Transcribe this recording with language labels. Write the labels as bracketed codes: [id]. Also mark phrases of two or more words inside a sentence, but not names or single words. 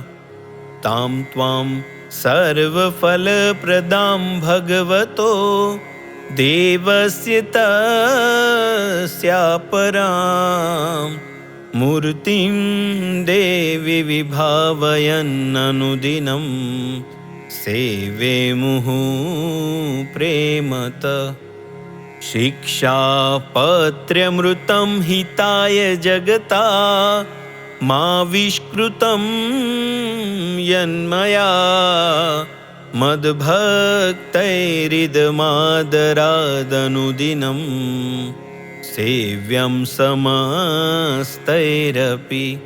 [sa] તામ ત્વાં સર્વફલપ્રદાં ભગવતો દેવસ્ય તસ્યાપરાં મૂર્તિં દેવી વિભાવયન્નનુદિनं सेवे मुहुः प्रेमत। शिक्षापत्र्यमृतं हिताय जगता मा विष्कृतं यन्मया मद्भक्तैरिदमादरादनुदिनं सेव्यं समस्तैरपि।